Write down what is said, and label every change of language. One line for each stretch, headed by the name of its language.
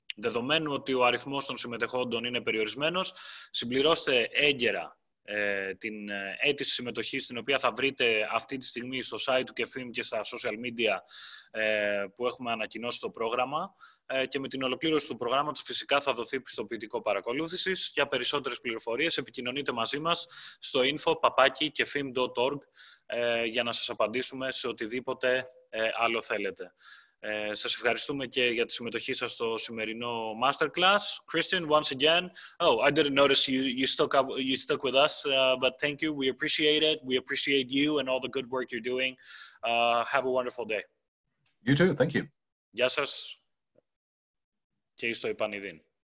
Greek: Δεδομένου ότι ο αριθμός των συμμετεχόντων είναι περιορισμένος, συμπληρώστε έγκαιρα την αίτηση συμμετοχής, την οποία θα βρείτε αυτή τη στιγμή στο site του ΚΕΦίΜ και στα social media που έχουμε ανακοινώσει το πρόγραμμα, και με την ολοκλήρωση του προγράμματος φυσικά θα δοθεί πιστοποιητικό παρακολούθησης. Για περισσότερες πληροφορίες επικοινωνείτε μαζί μας στο info@kefim.org για να σας απαντήσουμε σε οτιδήποτε άλλο θέλετε. Σας ευχαριστούμε και για τη συμμετοχή σας στο σημερινό Masterclass.
English: Kristian, once again, I didn't notice you stuck with us, but thank you. We appreciate it. We appreciate you and all the good work you're doing. Have a wonderful day. You too. Thank you.
Greek: Γεια σας και εις το επανειδήν.